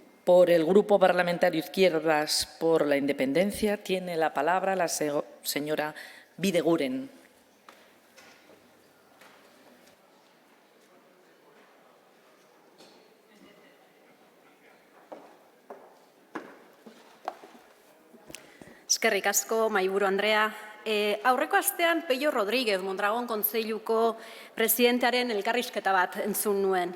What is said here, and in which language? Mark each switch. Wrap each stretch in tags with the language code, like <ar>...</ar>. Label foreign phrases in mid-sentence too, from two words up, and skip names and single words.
<es>Por el Grupo Parlamentario Izquierdas por la Independencia tiene la palabra la señora Bideguren.</es> <eu>Eskerrik asko, Mahaiburu Andrea. Aurreko astean Pello Rodríguez Mondragon Kontseiluko presidentearen elkarrizketa bat entzun nuen.</eu>